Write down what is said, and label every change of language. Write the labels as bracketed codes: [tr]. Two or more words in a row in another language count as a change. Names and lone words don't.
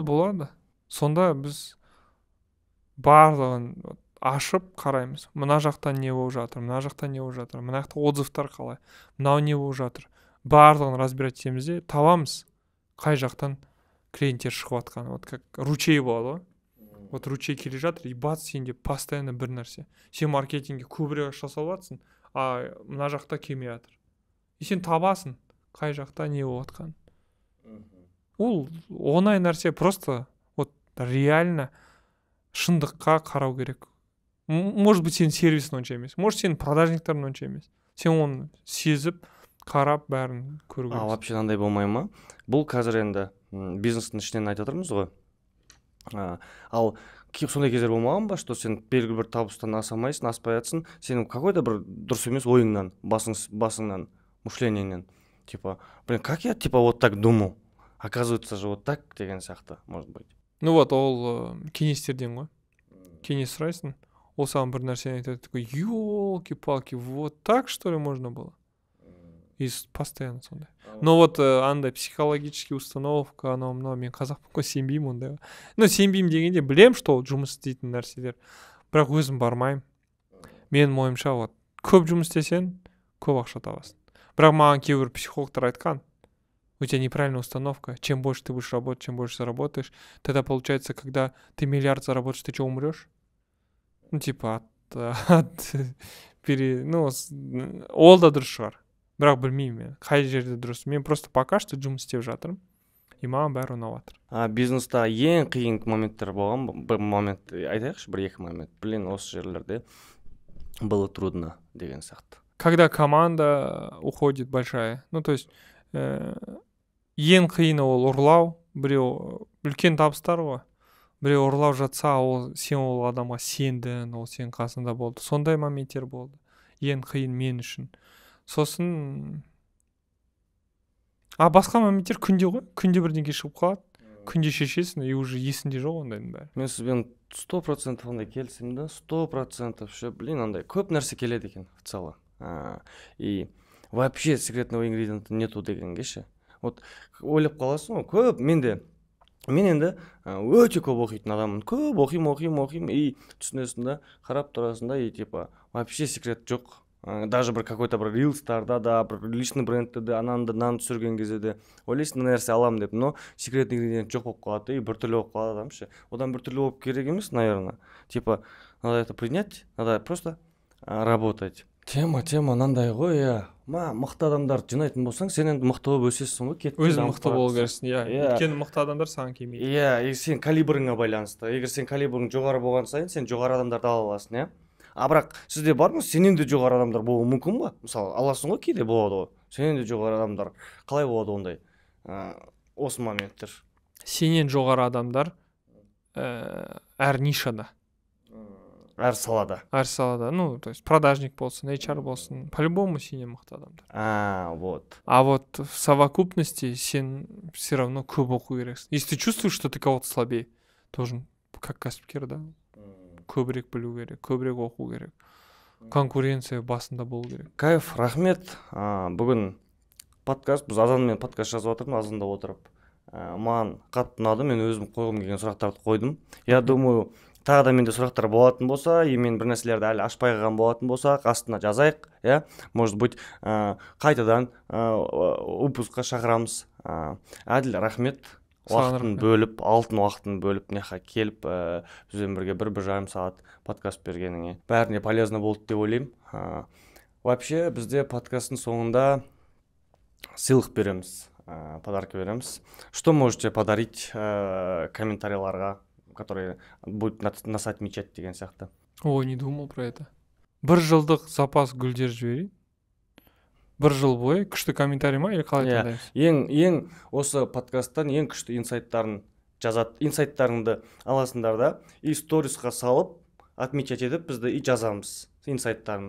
[kk] Болады. Сонда біз барлығын ашып қараймыз. Мына жақтан не болып жатыр, мына жақтан не болып жатыр, мына жақта отзывтар қалай, мынау не болып жатыр. Барлығын разбирать етеміз де табамыз, қай жақтан клиенттер шығып жатқан, [ru] вот как ручей [kk] болады ғой. [ru] Вот ручей [kk] келе жатыр, [ru] и бац, [kk] сенде постоянно бір нәрсе. Сен маркетингге көбірек ақша салып жатсың, а мына жақта келмей жатыр. И сен табасың, қай жақта не болып жатқанын. Ол оңай нәрсе, [ru] просто вот реально [kk] шындыққа қарау керек. [ru] Может быть, [kk] сенің сервисің онша емес, может, сенің продажниктарың онша емес. Сен оны сезіп, қарап, бәрін көру керек. Вообще андай болмай ма? Бұл қазір енді бизнестің ішінен айтып отырмыз ғой. Ал сондай кездер болмаған ба, что сен белгілі бір табыстан аса алмайсың, аспай жатсың, сенің какой-то бір дұрыс емес ойыңнан, басыңнан, мышлениеңнен, [ru] типа, блин, как я типа вот так думал, оказывается же вот так [kk] деген сияқты, [ru] может быть. Ну вот, [kk] ол кеңестерден ғой. Кеңес сұрайсың, ол саған бір нәрсені айтады, [ru] такой, ёлки-палки, вот так что ли можно было? И постоянно [kk] сондай. [ru] Но вот [kk] андай [ru] психологический установка, [kk] анау мынау, мен қазақпын ғой, сенбеймін ондайға. Ну, сенбеймін дегенде білем, что ол жұмыс істейтін нәрселер, бірақ өзім бармаймын. Менің ойымша, вот көп жұмыс істесең, көп ақша табасың. Бірақ маған кейбір психологтар айтқан, [ru] у тебя неправильная установка, чем больше ты будешь работать, чем больше заработаешь, тогда получается, когда ты миллиард заработаешь, ты что, умрешь? Ну, типа, [kk] ол да дұрыс шығар. Бірақ білмеймін мен, қай жерде дұрыс. Мен [ru] просто пока что [kk] жұмыс істеп жатырмын, и маған бәрі ұнап жатыр. Бизнеста ең қиын моменттер болған, бір момент айтайықшы, бір екі момент. Блин, осы жерлерде [ru] было трудно [kk] деген сияқты. [ru] Когда команда уходит большая, ну, то есть [kk] ең қиыны ол ұрлау, біреу үлкен табыстар ғой. Біреу ұрлау жатса, ол сен ол адамға сендің, ол сенің қасында болды. Сондай моменттер болды. Ең қиын мен үшін. Сосын басқа моменттер күнде ғой. Күнде бірдеңке шығып қалады. Күнде шешесің, [ru] и уже [kk] есінде жоқ ондайдың бәрі. Мен сізбен 100% ондай келісемін да, 100% ше, блин, андай көп нәрсе келеді екен [ru] в целом. И вообще секретного ингредиента нету [kk] дегенге ше. Вот ойлап қаласың ғой, көп мен енді өте көп оқитын адаммын. Көп оқимын, и түсінесің да, қарап тұрасың да, [ru] и типа вообще [kk] секрет жоқ. Даже бір какой-то бір рилстарда да, бір личный брендте де, ананы түсірген кезде де ойлайсың, мына нәрсе аламын деп, [ru] но секретный ингредиент [kk] жоқ болып қалады, и біртүрлі болып қалады адам ше. Одан біртүрлі болып керек емес, [ru] наверное. Типа, надо это принять, надо просто работать. [kk] Тема мынандай ғой, мықты адамдар жинайтын болсаң, сен енді мықты болып өсесің ғой, өзің мықты болу керексің, өйткені мықты адамдар саған келмейді. И сен калибрыңа байланысты. Егер сен калибрың жоғары болған сайын, сен жоғары адамдарды ала аласың, бірақ сізде бар ма, сенен де жоғары адамдар болуы мүмкін ба? Мысалы, аласың ғой, кейде болады ғой. Сенен де жоғары адамдар. Қалай болады ондай? Осы моменттер. Сенен жоғары адамдар әр нишада. Әр салада. [ru] Ну, то есть [kk] продажник болсын, HR болсын, по-любому сенен мықты адамдар. [ru] Вот. А вот в совокупности сен все равно [kk] көп оқу керексің. [ru] Если ты чувствуешь, что ты кого-то слабее, должен, как [kk] кәсіпкер, да, көбірек білу керек, көбірек оқу керек. Конкуренция басында болу керек. Кайф, рахмет. Бүгін подкаст, біз Азанмен подкаст жазып отырмын, Азанда отырып. Маған қатты ұнады, мен өзім қойғым келген сұрақтарды қойдым. [ru] Я думаю, [kk] тағы да менде сұрақтар болатын болса, и мен бір нәрселерді әлі ашпай қалған болатын болса, астына жазайық, [ru] может быть, [kk] қайтадан выпускқа шақырамыз. Әділ, рахмет. Уақытын бөліп, алтын уақытын бөліп, неха келіп, бізбен бірге бір жарым сағат подкаст бергеніңе. Бәріне полезно болды деп ойлаймын. Вообще, бізде подкасттың соңында сыйлық береміз, подарки береміз. [ru] Что можете подарить комментарийларға, которые будут нас отмечать [kk] деген сияқты? [ru] Ой, не думал про это. [kk] Бір жылдық запас гүлдер жіберейін. Бір жыл бойы күшті комментарий ма, или қалай таңдаймыз? Ең осы подкасттан ең күшті инсайттарын жазады. Инсайттарыңды аласыңдар да, и сторисқа салып, отмечать етіп, бізді и жазамыз инсайттарын.